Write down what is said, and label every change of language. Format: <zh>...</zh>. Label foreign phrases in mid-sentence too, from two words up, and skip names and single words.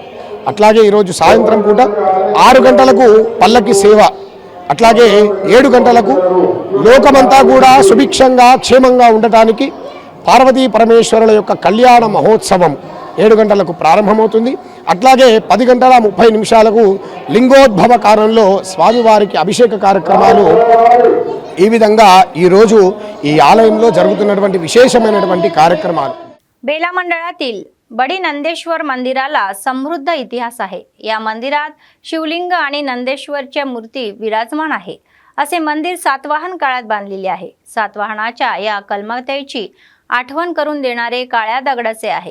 <te>అట్లాగే ఈరోజు సాయంత్రం పూట 6 గంటలకు పల్లకి సేవ, అట్లాగే 7 గంటలకు లోకమంతా కూడా సుభిక్షంగా క్షేమంగా ఉండటానికి పార్వతీ పరమేశ్వరుల యొక్క కళ్యాణ మహోత్సవం 7 గంటలకు ప్రారంభమవుతుంది. అట్లాగే 10:30 లింగోద్భవ కాలంలో స్వామివారికి అభిషేక కార్యక్రమాలు. ఈ విధంగా ఈరోజు ఈ ఆలయంలో జరుగుతున్నటువంటి విశేషమైనటువంటి కార్యక్రమాలు.</te> <mr>बेला मंडळातील बडी नंदेश्वर मंदिराला समृद्ध इतिहास आहे. या मंदिरात शिवलिंग आणि नंदेश्वरच्या मूर्ती विराजमान आहे. असे मंदिर सातवाहन काळात बांधलेले आहे. सातवाहनाच्या या कलमतेची आठवण करून देणारे काळ्या दगडाचे आहे.</mr>